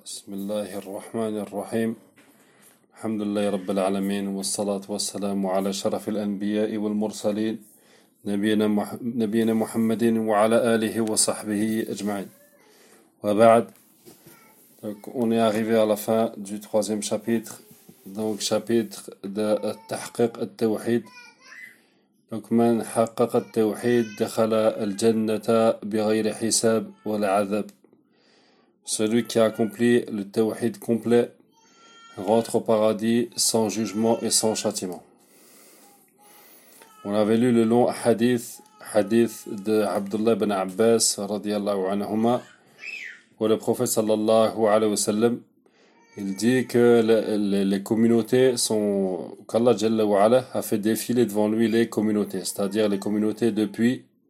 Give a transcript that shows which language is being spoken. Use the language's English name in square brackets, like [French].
[Arabic] بسم الله الرحمن الرحيم، الحمد لله رب العالمين، والصلاة والسلام على شرف الأنبياء والمرسلين نبينا محمد وعلى آله وصحبه أجمعين. [French] وبعد، donc on est arrivé à la fin du troisième chapitre, donc chapitre de التحقيق التوحيد. donc [Arabic] من حقق التوحيد دخل الجنة بغير حساب ولا عذاب. [French] Celui qui a accompli le tawhid complet rentre au paradis sans jugement et sans châtiment. On avait lu le long hadith de Abdullah ibn Abbas radiyallahu anhuma, où le prophète sallallahu alayhi wa sallam, il dit que les communautés sont, qu'Allah jalla wa ala a fait défiler devant lui les communautés, c'est-à-dire les communautés depuis